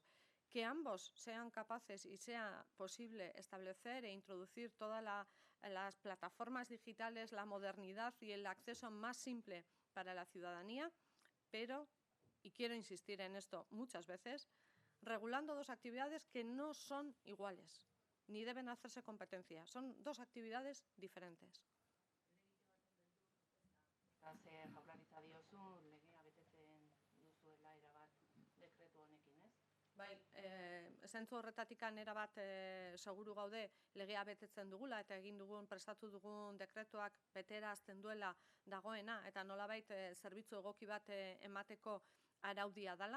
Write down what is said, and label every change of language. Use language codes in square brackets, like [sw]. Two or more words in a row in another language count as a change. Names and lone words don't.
[es] Que ambos sean capaces y sea posible establecer e introducir todas las plataformas digitales, la modernidad y el acceso más simple para la ciudadanía, pero, y quiero insistir en esto muchas veces, regulando dos actividades que no son iguales, ni deben hacerse competencia. Son dos actividades diferentes. [eu] Jaurlaritza diozu legea betetzen duzuela erabat dekretu honekin, ez? Bai, zentzu horretatik erabat seguru gaude legea betetzen dugula eta egin dugun, prestatu dugun dekretuak beterazten duela dagoena eta nolabait zerbitzu egoki bat emateko araudia dela.